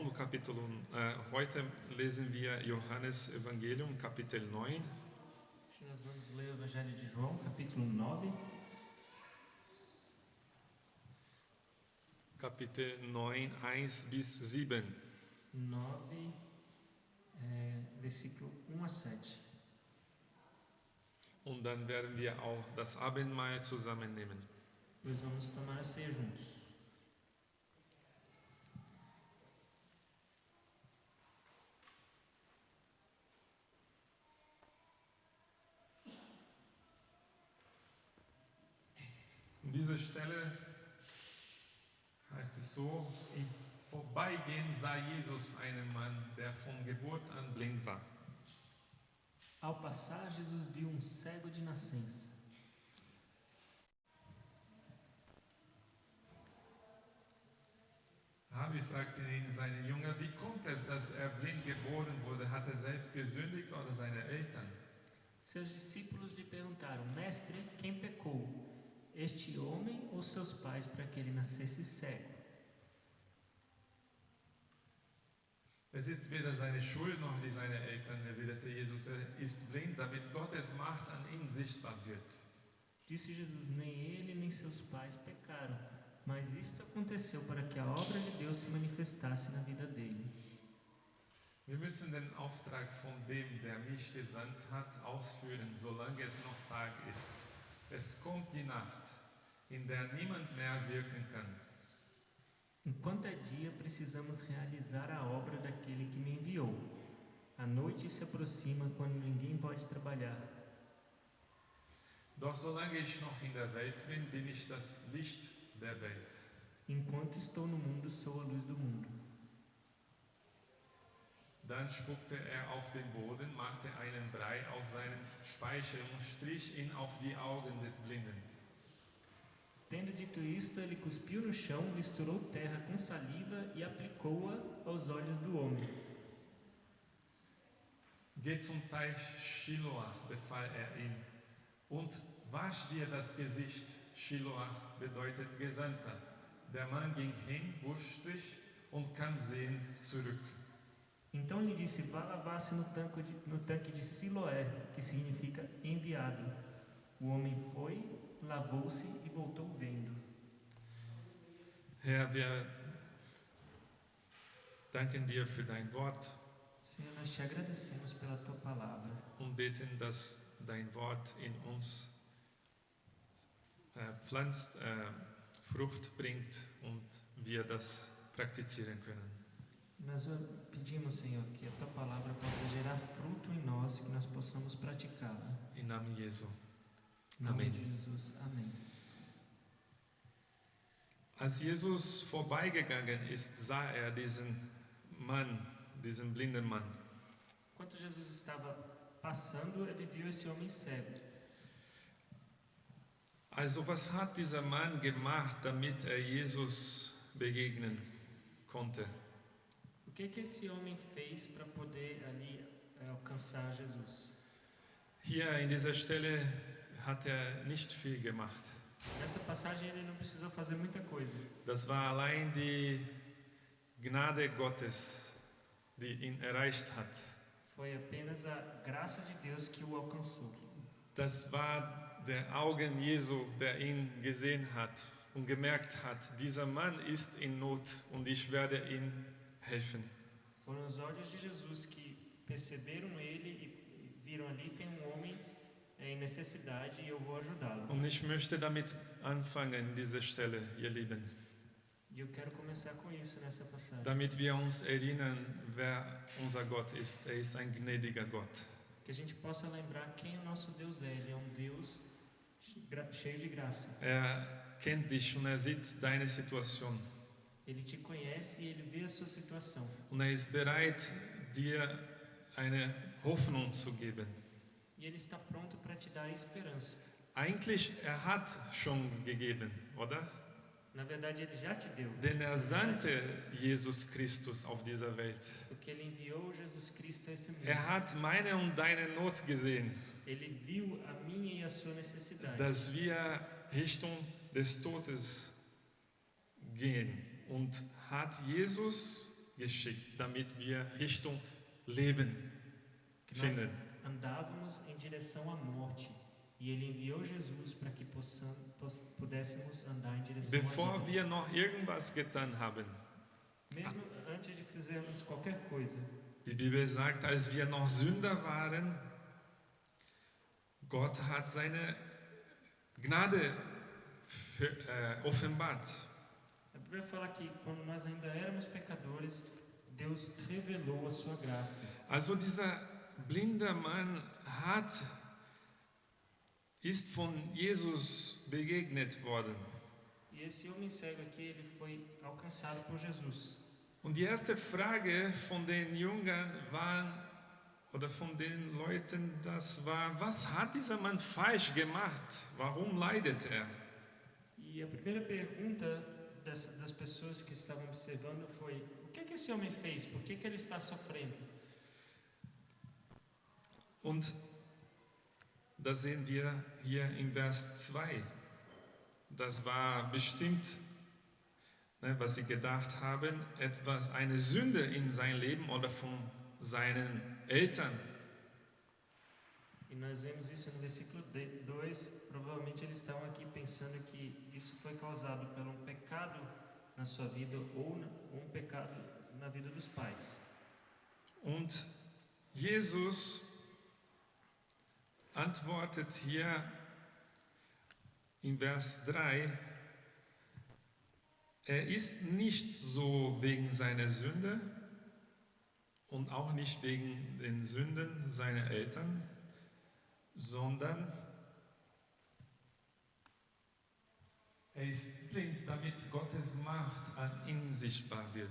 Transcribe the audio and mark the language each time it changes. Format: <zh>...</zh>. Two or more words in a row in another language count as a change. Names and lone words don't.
<de>Heute lesen wir Johannes Evangelium, Kapitel 9.</de> <pt>Hoje nós vamos ler o Evangelho de João, capítulo 9.</pt> <de>Kapitel 9, 1 bis 7. 9,</de> <pt>versículo 1 a 7.</pt> <de>Und dann werden wir auch das Abendmahl zusammennehmen.</de> <pt>Depois vamos tomar a ceia juntos.</pt> <de>An dieser Stelle heißt es so: Im Vorbeigehen sah Jesus einen Mann, der von Geburt an blind war.</de> <pt>Ao passar, Jesus viu cego de nascença.</pt> <de>Rabbi fragte ihn, seine Jünger, wie kommt es, dass blind geboren wurde? Hat selbst gesündigt oder seine Eltern?</de> <pt>Seus discípulos lhe perguntaram: Mestre, quem pecou? Este homem ou seus pais para que ele nascesse cego?</pt> <de>Es ist weder seine Schuld noch die seiner Eltern, erwiderte Jesus. Ist blind, damit Gottes Macht an ihm sichtbar wird.</de> <pt>Disse Jesus: Nem ele nem seus pais pecaram, mas isto aconteceu para que a obra de Deus se manifestasse na vida dele.</pt> <de>Wir müssen den Auftrag von dem, der mich gesandt hat, ausführen, solange es noch Tag ist. Es kommt die Nacht, in der niemand mehr wirken kann.</de> <pt>Enquanto é dia, precisamos realizar a obra daquele que me enviou. A noite se aproxima quando ninguém pode trabalhar.</pt> <de>Doch solange ich noch in der Welt bin, bin ich das Licht der Welt.</de> <pt>Enquanto estou no mundo, sou a luz do mundo.</pt> <de>Dann spuckte er auf den Boden, machte einen Brei aus seinem Speichel und strich ihn auf die Augen des Blinden.</de> <pt>Tendo dito isto, ele cuspiu no chão, misturou terra com saliva e aplicou-a aos olhos do homem.</pt> <de>Geh zum Teich Shiloah, befahl er ihm, und wasch dir das Gesicht. Shiloah bedeutet Gesandter. Der Mann ging hin, wusch sich und kam sehend zurück.</de> <pt>Então lhe disse: vá lavar-se no tanque de Siloé, que significa enviado. O homem foi, lavou-se e voltou vendo.</pt> <de>Herr, wir danken dir für dein Wort</de> <pt>Senhor, nós te agradecemos pela tua palavra</pt> <de>und beten, dass dein Wort in uns pflanzt, Frucht bringt und wir das praktizieren können.</de> <pt>Nós pedimos, Senhor, que a tua palavra possa gerar fruto em nós, que nós possamos praticá-la.</pt> <de>Im Namen Jesu.</de> <pt>Em nome Amém. de Jesus. Amém.</pt> <de>Als Jesus vorbeigegangen ist, sah er diesen Mann, diesen blinden Mann.</de> <pt>Enquanto Jesus estava passando, ele viu esse homem cego.</pt> <de>Also was hat dieser Mann gemacht, damit er Jesus begegnen konnte?</de> <pt>O que esse homem fez para poder ali alcançar Jesus?</pt> <de>Hier in dieser Stelle hat er nicht viel gemacht.</de> <pt>Nessa passagem ele não precisou fazer muita coisa.</pt> <de>Das war allein die Gnade Gottes, die ihn erreicht hat.</de> <pt>Foi apenas a graça de Deus que o alcançou.</pt> <de>Das war der Augen Jesu, der ihn gesehen hat und gemerkt hat, dieser Mann ist in Not und ich werde ihm helfen.</de> <pt>Foram os olhos de Jesus que perceberam ele e viram ali tem homem em necessidade e eu vou ajudá-lo.</pt> <de>Und ich möchte damit anfangen, diese Stelle, ihr Lieben,</de> <pt>E eu quero começar com isso nessa passagem.</pt> <de>damit wir uns erinnern, wer unser Gott ist. Er ist ein gnädiger Gott.</de> <pt>Que a gente possa lembrar quem o nosso Deus é. Ele é Deus cheio de graça.</pt> <de>Er kennt dich und er sieht deine Situation.</de> <pt>Ele te conhece e ele vê a sua situação.</pt> <de>Und er ist bereit, dir eine Hoffnung zu geben.</de> <pt>E ele está pronto para te dar a esperança.</pt> <de>Eigentlich, er hat schon gegeben, oder?</de> <pt>Na verdade, ele já te deu.</pt> <de>Denn er sandte Jesus Christus auf dieser Welt.</de> <pt>Porque ele enviou Jesus Cristo a esse mundo.</pt> <de>Er hat meine und deine Not gesehen,</de> <pt>Ele viu a minha e a sua necessidade.</pt> <de>dass wir Richtung des Todes gehen und hat Jesus geschickt, damit wir Richtung Leben</de> <pt>Que nós</pt> <de>finden.</de> <pt>andávamos em direção à morte. E Ele enviou Jesus para que pudéssemos andar em direção à</pt> <de>Bevor</de> <pt>vida.</pt> <de>wir noch irgendwas getan haben.</de> <pt>Mesmo antes de fizermos qualquer coisa.</pt> <de>Die Bibel sagt, als wir noch Sünder waren, Gott hat seine Gnade offenbart.</de> <pt>A Bíblia fala que quando nós ainda éramos pecadores, Deus revelou a sua graça.</pt> <de>Also dieser blinde Mann ist von Jesus begegnet worden.</de> <pt>E esse homem cego aqui, ele foi alcançado por Jesus.</pt> <de>Und die erste Frage von den Jüngern oder von den Leuten, das war, was hat dieser Mann falsch gemacht? Warum leidet er?</de> <pt>E a primeira pergunta das pessoas que estavam observando foi: o que esse homem fez? Por que ele está sofrendo?</pt> <de>Und das sehen wir hier in Vers 2. Das war bestimmt, was sie gedacht haben, eine Sünde in sein Leben oder von seinen Eltern.</de> <pt>E nós vemos isso no versículo 2. Provavelmente eles estavam aqui pensando que isso foi causado por um pecado na sua vida ou um pecado na vida dos pais.</pt> <de>Und Jesus antwortet hier in Vers 3, er ist nicht so wegen seiner Sünde und auch nicht wegen den Sünden seiner Eltern, sondern er ist blind, damit Gottes Macht an ihm sichtbar wird.</de>